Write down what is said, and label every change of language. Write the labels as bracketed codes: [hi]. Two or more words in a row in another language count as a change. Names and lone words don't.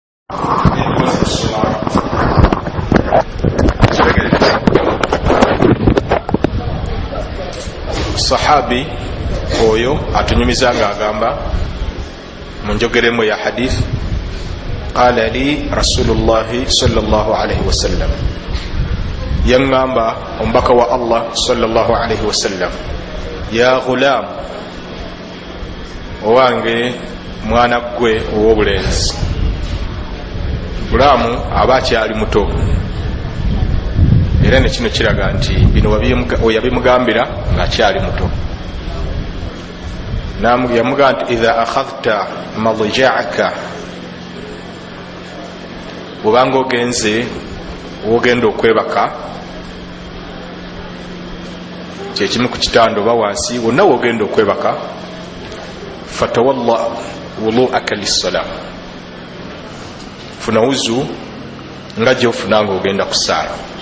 [lg] Sahabi oyo atunyumiza nga agamba mu njogeremu ya hadith, [ar] قال لي رسول الله صلى الله عليه وسلم, [lg] yangamba ombaka wa Allah [ar] صلى الله عليه وسلم, يا غلام, [lg] owange mwana gwe ow'obulenzi. Gulamu aba akyali muto, era ne kino kiraga nti bino yabimugambira ng'akyali muto. Yamugamba nti [ar] إذا أخذت مضجعك, [lg] bwobanga ogenze wogenda okwebaka, kyekimu ku kitanda oba wansi, wonna wogenda okwebaka, [ar] فتوضأ وضوءك للصلاة, [lg] funa wuzu nga gyofuna nga ogenda kusaala.